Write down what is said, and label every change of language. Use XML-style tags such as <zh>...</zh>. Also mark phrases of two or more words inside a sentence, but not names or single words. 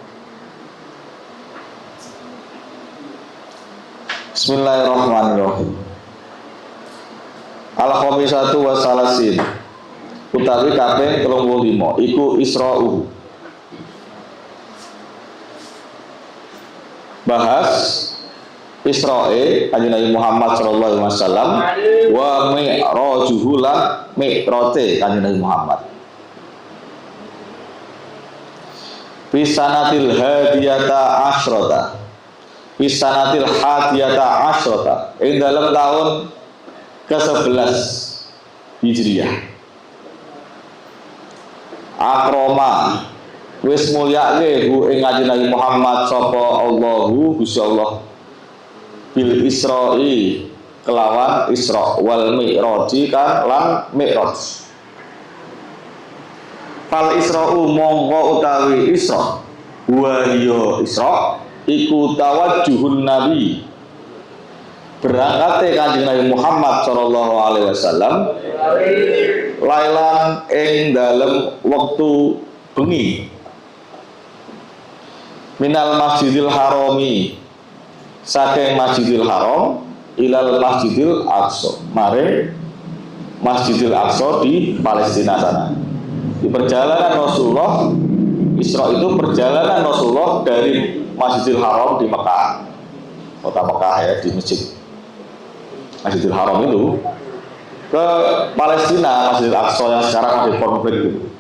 <ar>بسم الله الرحمن الرحيم. الخامسة والثلاثين</ar> <jv>utawi kaping 35 iku Isra'u. Bahas Isra'e Kanjeng Nabi Muhammad</jv> <ar>صلى الله عليه وسلم ومعراجه</ar> <jv>lan mi'rate Kanjeng Nabi Muhammad.</jv> <ar>بسنة الحادية عشرة. بسنة الحادية عشرة.</ar> <id>Ing dalam tahun ke-11 Hijriah.</id> <jv>Akroma wis mulyake hu ing Kanjeng Nabi Muhammad sapa Allahu Gusti Allah</jv> <ar>بالإسراء</ar> <jv>kelawan Isra</jv> <ar>والمعراج</ar> <jv>kan lan Mi'raj.</jv> <ar>فالإسراء</ar> <jv>mongko utawi Isra wa ya Isra iku tawajjuhun Nabi berangkate Kanjeng Nabi Muhammad</jv> <ar>صلى الله عليه وسلم</ar> <jv>lailan ing dalem wektu bengi</jv> <ar>من المسجد الحرام</ar> <jv>saking Masjidil Haram</jv> <ar>إلى المسجد الأقصى</ar> <jv>mare Masjidil Aqsa</jv> <id>di Palestina sana. Di perjalanan Rasulullah Isra itu perjalanan Rasulullah dari Masjidil Haram di Mekah, kota Mekah ya, di Masjidil Haram itu ke Palestina, Masjidil Aqsa yang sekarang masih konflik itu.</id>